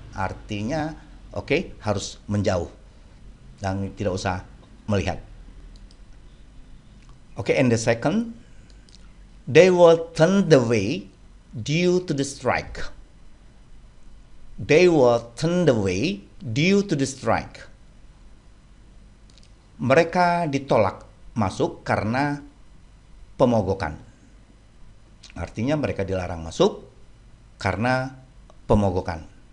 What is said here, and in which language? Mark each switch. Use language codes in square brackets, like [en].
[id] Artinya, oke, harus menjauh dan tidak usah melihat. [en] Okay, and the second, they were turned away due to the strike. They were turned away due to the strike. [id] Mereka ditolak masuk karena pemogokan. Artinya mereka dilarang masuk karena pemogokan.